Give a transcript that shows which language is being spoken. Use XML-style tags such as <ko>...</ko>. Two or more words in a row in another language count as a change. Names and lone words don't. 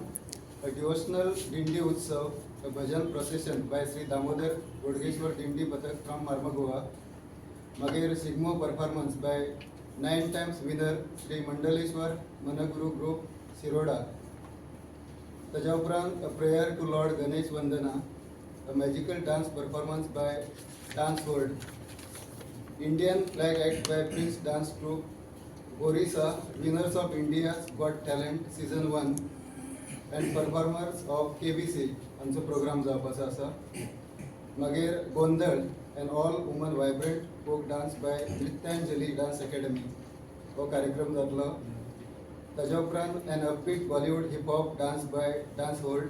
<en>devotional</en> <kok>दिंडी उत्सव, भजन</kok> <en>procession by Shri Damodar Bodgeshwar Dindi Pathak from Marmagoa. मागीर शिगमो performance by 9 times winner Shri Mandaleshwar Manguru Group Shiroda.</en> <kok>ताच्या उपरांत</kok> <en>prayer to Lord Ganesh Vandana, magical dance performance by Dance World. Indian flag act by Prince Dance Troupe Orissa, winners of India's Got Talent season 1 and performers of KBC</en> <kok>हांचो प्रोग्राम जावपाचो आसा.</kok> <en>मागीर Gondhal and all women vibrant folk dance by Nrityanjali Dance Academy</en> <kok>हो कार्यक्रम जातलो. ताच्या उपरांत</kok> <en>an upbeat Bollywood hip hop dance by Dance World.</en>